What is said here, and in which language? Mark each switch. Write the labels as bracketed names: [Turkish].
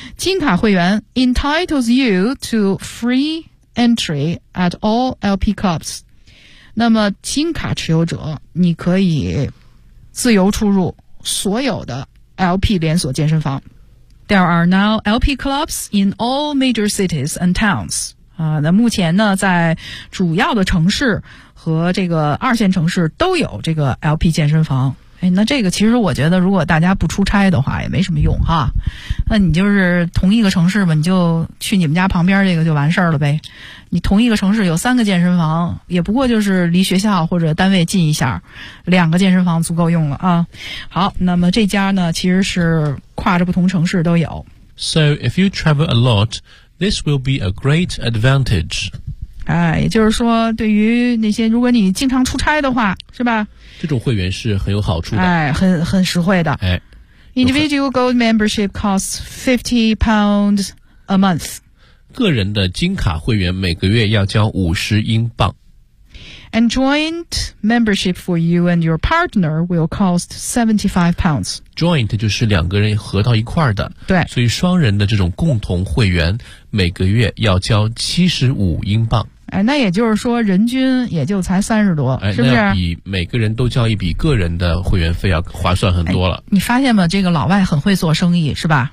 [Chinese] 金卡会员 [English] entitles you to free entry at all LP clubs. [Chinese] 那么金卡持有者你可以自由出入所有的 LP 连锁健身房。 [English] There are now LP clubs in all major cities and towns. [Chinese] 那目前呢在主要的城市和这个二线城市都有这个 LP 健身房。哎，那这个其实我觉得如果大家不出差的话也没什么用哈。那你就是同一个城市吧，你就去你们家旁边这个就完事儿了呗。你同一个城市有三个健身房，也不过就是离学校或者单位近一下，两个健身房足够用了啊。好，那么这家呢其实是跨着不同城市都有。 [English] So if you travel a lot, this will be a great advantage. [Chinese] 也就是说对于那些如果你经常出差的话是吧，这种会员是很有好处的，很实惠的。 [English] Individual gold membership costs £50 a month. [Chinese] 个人的金卡会员每个月要交50英镑。 [English] And joint membership for you and your partner will cost £75. [Chinese] Joint 就是两个人合到一块的。对。所以双人的这种共同会员每个月要交75英镑。那也就是说人均也就才30多，是不是？那要比每个人都交一笔个人的会员费要划算很多了。你发现吗？这个老外很会做生意，是吧？